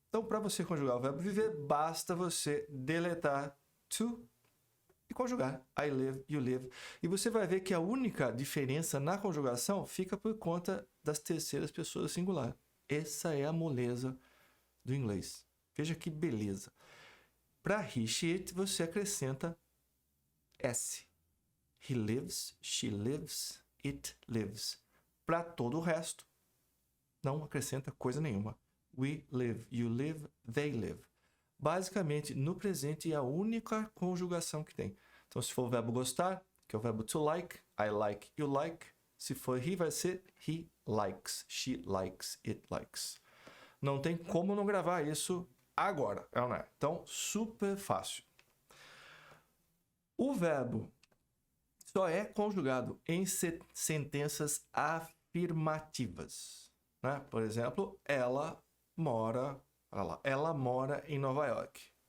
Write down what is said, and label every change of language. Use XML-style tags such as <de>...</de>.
<pt>Então, para você conjugar o verbo viver, basta você deletar to e conjugar</pt> <en>I live, you live.</en> <pt>E você vai ver que a única diferença na conjugação fica por conta das terceiras pessoas singular. Essa é a moleza do inglês. Veja que beleza. Para he, she, it, você acrescenta S.</pt> <en>He lives, she lives, it lives.</en> <pt>Para todo o resto, não acrescenta coisa nenhuma.</pt> <en>We live, you live, they live.</en> <pt>Basicamente, no presente é a única conjugação que tem. Então, se for o verbo gostar, que é o verbo to like,</pt> <en>I like, you like.</en> <pt>Se for he, vai ser</pt> <en>he likes, she likes, it likes.</en> <pt>Não tem como não gravar isso agora, não é? Então, super fácil. O verbo só é conjugado em sentenças afirmativas. Né? Por exemplo, ela mora em Nova York.</pt>